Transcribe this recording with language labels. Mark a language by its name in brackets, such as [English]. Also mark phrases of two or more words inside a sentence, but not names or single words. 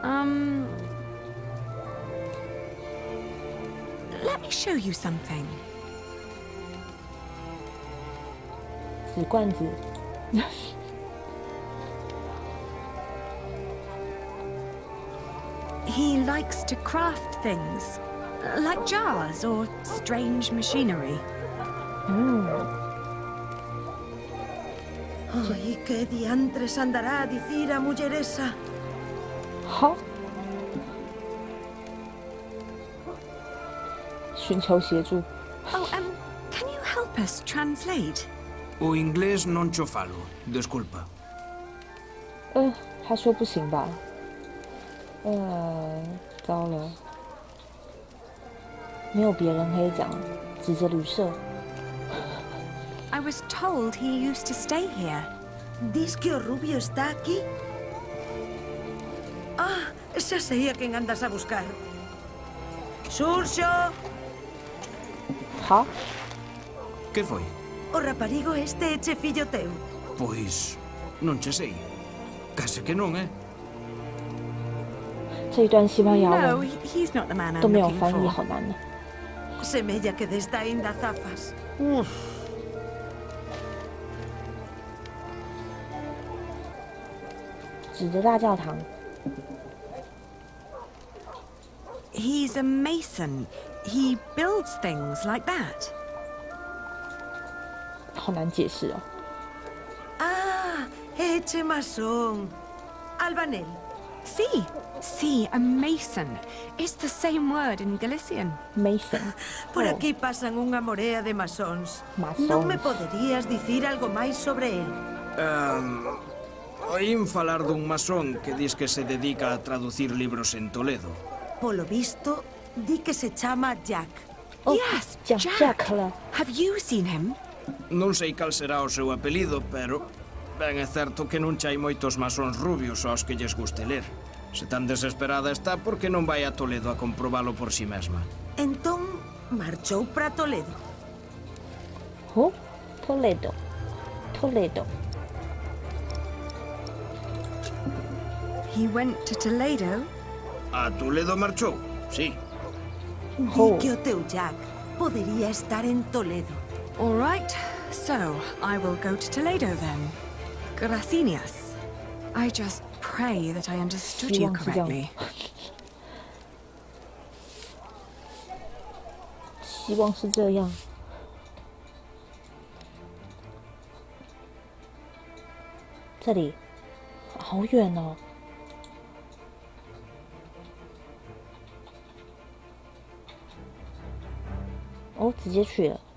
[English] Let me show you something. [Chinese] 纸罐子。 [English] He likes to craft things, like jars or strange machinery. [Galician] Ai, que diantres andará a dicir a muller esa? [Chinese] 好，寻求协助。 [English] Oh, can you help us translate? [Galician] O inglés non cho falo, desculpa. [Chinese] 他说不行吧？糟了，没有别人可以讲，指着旅社。 [English] I was told he used to stay here. [Galician] Dis que o rubio está aquí? Ah, xa sei a quen andas a buscar. Xurxo! [Chinese] 好。 [Galician] Que foi? O raparigo este é che fillo teu? Pois, non che sei. Case que non, eh? [Chinese] 这一段西班牙 [English] No, [Chinese] 文 [English] he's not the man I'm [Chinese] 都没有 [English] looking [Chinese] 翻译， [English] for. [Chinese] 好难呢。 [Galician] Semella que desta aínda zafas. [Chinese] 指着大教堂。 [English] He's a mason. He builds things like that. [Chinese] 好难解释哦。 [Galician] Ah, é che masón. Albanel. [English] See, a mason. It's the same word in Galician. Mason. [Galician] Por aquí pasan unha morea de masóns. Masóns. Non me poderías dicir algo máis sobre el? Oín falar dun masón que dis que se dedica a traducir libros en Toledo. Polo visto, di que se chama Jack. [English] Oh, Yes, [Chinese] Jack 了。 [English] Have you seen him? [Galician] Non sei cal será o seu apelido, pero ben é certo que non chai moitos masóns rubios aos que lles guste ler. Se tan desesperada está, por que non vai a Toledo a comprobalo por si mesma? Entón, marchou para Toledo. [English] Oh, Toledo. Toledo. He went to Toledo? [Galician] A Toledo marchou, sí. Di que o teu Jack podería estar en Toledo. [English] All right, so I will go to Toledo then. Gracias. I just pray that I understood you correctly. [Chinese] 希望是这样。这里好远哦。哦，直接去了。